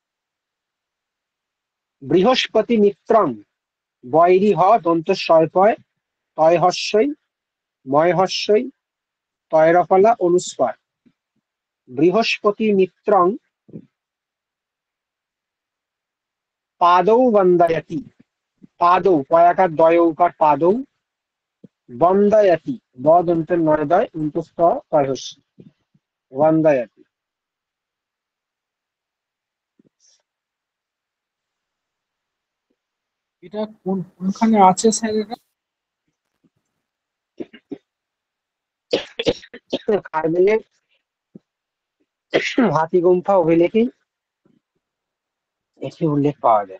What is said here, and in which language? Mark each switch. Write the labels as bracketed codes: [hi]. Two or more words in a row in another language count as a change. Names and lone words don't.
[sa] বৃহস্পতি মিত্রং বৈরি হ দন্ত স্বল্পয় তয় হস্যই ময় হস্যই তয়রফলা অনুস্বার বৃহস্পতি মিত্রং পাদৌ বন্দয়তি পাদৌ পয়াকার দয় উকার পাদৌ বন্দয়তি ব দন্তের নয় দয় অন্তস্থ তয় হস্য বন্দয়তি। [bn] এটা কোনখানে আছে স্যার এটা? খারবেলের হাতিগুম্ফা অভিলেখে এটি উল্লেখ পাওয়া যায়।